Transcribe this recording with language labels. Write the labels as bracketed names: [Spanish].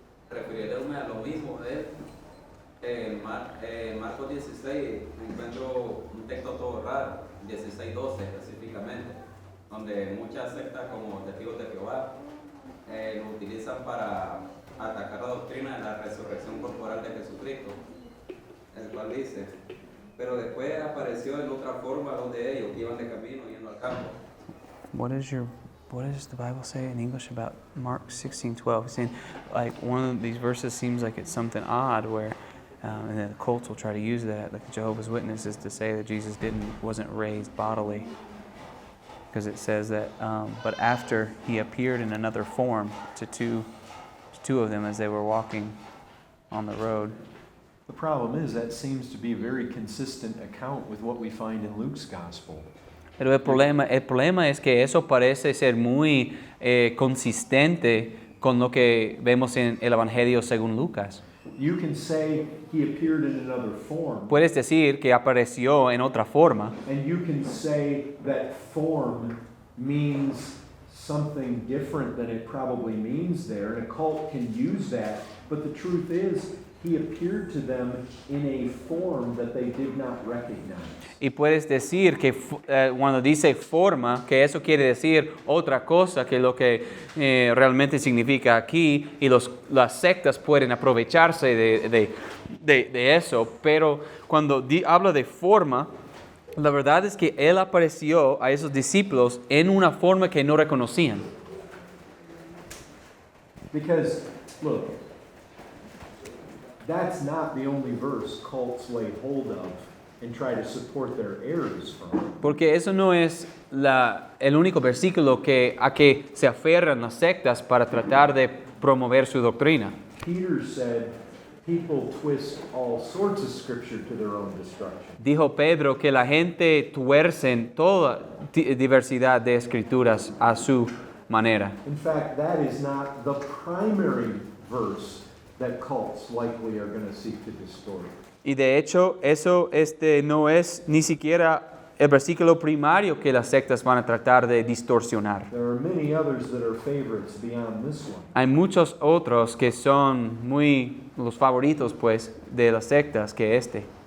[Spanish] Refiriéndome a lo mismo, en Marcos 16 encuentro un texto todo raro, 16:12 específicamente, donde muchas sectas como Testigos de Jehová lo utilizan para atacar la doctrina de la resurrección corporal de Jesucristo, el cual dice, pero después apareció en otra forma donde ellos iban de camino yendo al campo. [English] What does the Bible say in English about Mark 16:12? It's saying, like, one of these verses seems like it's something odd where, and then the cults will try to use that, like Jehovah's Witnesses, to say that Jesus wasn't raised bodily. Because it says that, but after he appeared in another form to two of them as they were walking on the road. The problem is that seems to be a very consistent account with what we find in Luke's gospel. [Spanish] Pero el problema es que eso parece ser muy consistente con lo que vemos en el Evangelio según Lucas. [English] You can say he appeared in another form, [Spanish] Puedes decir que apareció en otra forma, [English] and you can say that form means something different than it probably means there, and a cult can use that, but the truth is, he appeared to them in a form that they did not recognize. [Spanish] y puedes decir que cuando dice forma, que eso quiere decir otra cosa que lo que realmente significa aquí, y las sectas pueden aprovecharse de eso, pero cuando habla de forma, la verdad es que él apareció a esos discípulos en una forma que no reconocían. [English] Because, look, that's not the only verse cults lay hold of and try to support their errors from. [Spanish] Porque eso no es el único versículo a que se aferran las sectas para tratar de promover su doctrina. [English] Peter said, people twist all sorts of scripture to their own destruction. [Spanish] Dijo Pedro que la gente tuercen toda diversidad de escrituras a su manera. [English] In fact, that is not the primary verse that cults likely are going to seek to distort. [Spanish] Y de hecho, eso no es ni siquiera el versículo primario que las sectas van a tratar de distorsionar. [English] There are many others that are favorites beyond this one. [Spanish] Hay muchos otros que son los favoritos, pues, de las sectas que este.